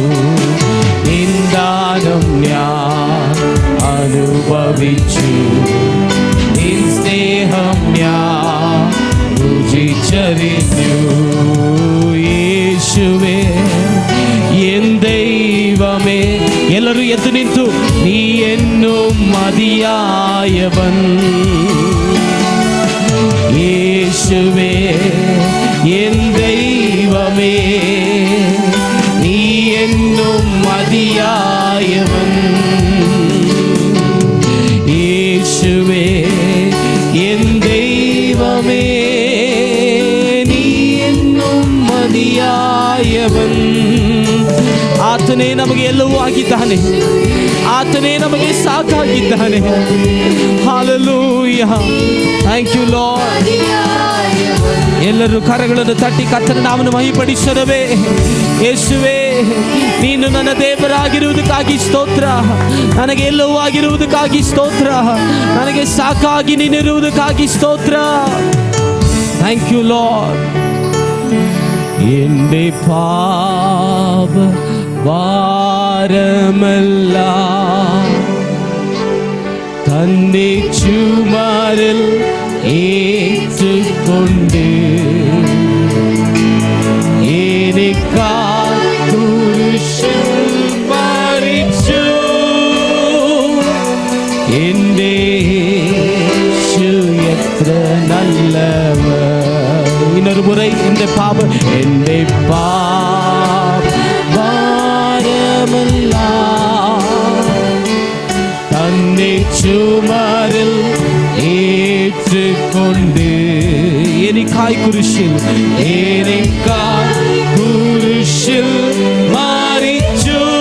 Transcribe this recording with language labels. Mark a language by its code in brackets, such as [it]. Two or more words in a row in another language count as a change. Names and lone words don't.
[ml] നിന്ദാനം ഞാൻ അനുഭവിച്ചു, നിൻ സ്നേഹം ഞാൻ രുചിച്ചറിഞ്ഞു. യേശുവേ എൻ ദൈവമേ, [kn] ಎಲ್ಲರೂ ಎದ್ದು ನಿಂತು [ml] നീ എന്നും മതിയായവൻ. യേശുവേ എൻ ദൈവമേ, നീ എന്നും മതിയായവൻ. യേശുവേ എൻ ദൈവമേ, നീ എന്നും ಮದಿಯಾಯವನ್. [kn] ಆತನೇ ನಮಗೆ ಎಲ್ಲವೂ ಆಗಿದ್ದಾನೆ, ಆತನೇ ನಮಗೆ ಸಾಕಾಗಿದ್ದಾನೆ. [en] Hallelujah. Thank you, Lord. [kn] ಎಲ್ಲರೂ ಕರಗಳನ್ನು ತಟ್ಟಿ ಕರ್ತನ ನಾಮವನ್ನು ಮಹಿಮೆಪಡಿಸೋಣವೇ. ಯೇಸುವೇ, ನೀನು ನನ್ನ ದೇವರಾಗಿರುವುದಕ್ಕಾಗಿ ಸ್ತೋತ್ರ, ನನಗೆ ಎಲ್ಲವೂ ಆಗಿರುವುದಕ್ಕಾಗಿ ಸ್ತೋತ್ರ, ನನಗೆ ಸಾಕಾಗಿ ನೀನಿರುವುದಕ್ಕಾಗಿ ಸ್ತೋತ್ರ. [en] Thank you, Lord. [ml] എൻ്റെ പാപ ഭാരമെല്ലാം തന്റെ ചുമരിൽ ഏറ്റുകൊണ്ട് എനിക്കായി കുരിശിൽ മരിച്ചു. എൻ്റെ യേശു എത്ര നല്ലവൻ. [ta] இன்னொரு முறை [ml] എൻ്റെ പാപം എൻ്റെ തന്നെ ചുമരിൽ ഏറ്റുകൊണ്ട് എനിക്കായി കുരിശിൽ മരിച്ചു.